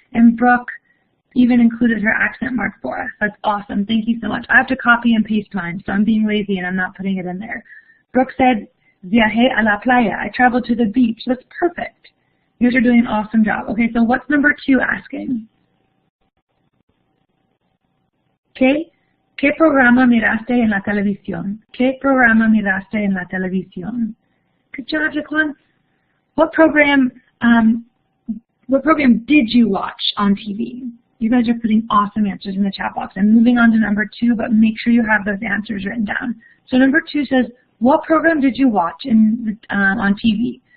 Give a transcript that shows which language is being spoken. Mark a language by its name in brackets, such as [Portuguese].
[English] And Brooke even included her accent mark for us. That's awesome. Thank you so much. I have to copy and paste mine, so I'm being lazy and I'm not putting it in there. Brooke said, [Spanish] viajé a la playa. [English] I traveled to the beach. That's perfect. You guys are doing an awesome job. Okay, so what's number 2 asking? [Spanish] ¿Qué programa miraste en la televisión? ¿Qué programa miraste en la televisión? [English] Good job, Jaquan. What program did you watch on TV? You guys are putting awesome answers in the chat box. I'm moving on to number 2, but make sure you have those answers written down. So number 2 says, what program did you watch on TV?